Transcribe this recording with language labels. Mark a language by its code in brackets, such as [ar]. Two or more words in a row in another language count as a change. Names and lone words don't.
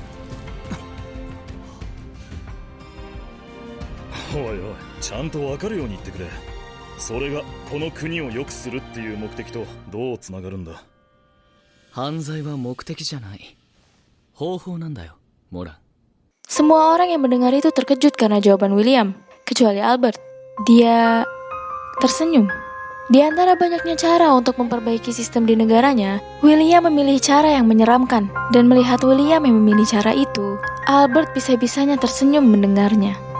[ja] おいおい、ちゃんと分かるように言ってくれ。それがこの国を良くするっていう目的とどうつながるんだ？犯罪は目的じゃない。方法なんだよ、モラン。 [id] Semua orang yang mendengar itu terkejut karena jawaban William, kecuali Albert. Dia tersenyum. Di antara banyaknya cara untuk memperbaiki sistem di negaranya, William memilih cara yang menyeramkan. Dan melihat William yang memilih cara itu, Albert bisa-bisanya tersenyum mendengarnya.